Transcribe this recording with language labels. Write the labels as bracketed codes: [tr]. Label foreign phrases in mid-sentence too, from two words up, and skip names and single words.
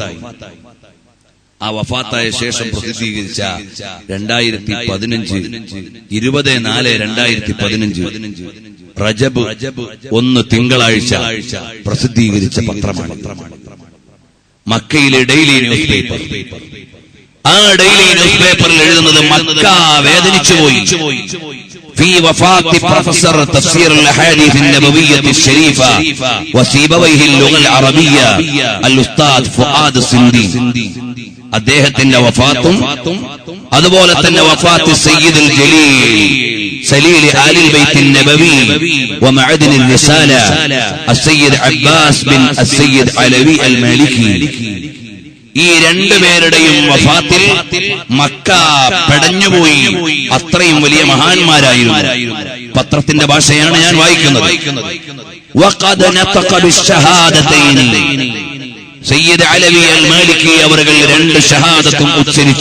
[ml] ആ വഫാത്തായ ശേഷം പ്രസിദ്ധീകരിച്ച 2015 20/4/2015 റജബ് 1 തിങ്കളാഴ്ച പ്രസിദ്ധീകരിച്ച പത്രമാണ് മക്കയിലെ [en] daily news paper. [ml] ആ [en] daily news [ml] പേപ്പറിൽ എഴുതുന്നത് മക്ക വേദനിച്ചുപോയി. [ar] في وفاة بروفيسور تفسير الاحاديث النبويه الشريفه وسيبويه اللغه العربيه الاستاذ فؤاد السندي. [ml] അദ്ദേഹത്തിന്റെ വഫാത്തും അതുപോലെ തന്നെ [ar] وفاة السيد الجليل سليل آل البيت النبوي ومعدن الرسالة السيد عباس بن السيد علوي المالكي. [ml] ഈ രണ്ടുപേരുടെയും വഫാത്തിൽ മക്ക പെടഞ്ഞുപോയി. അത്രയും വലിയ മഹാന്മാരായിരുന്നു. പത്രത്തിന്റെ ഭാഷയാണ് ഞാൻ വായിക്കുന്നത്. [ar] وقد نطق بالشهادتين. [ml] സയ്യിദ് അലവി അൽ മാലിക്കി അവർകൾ 2 ഷഹാദത്തും ഉച്ചരിച്ചു.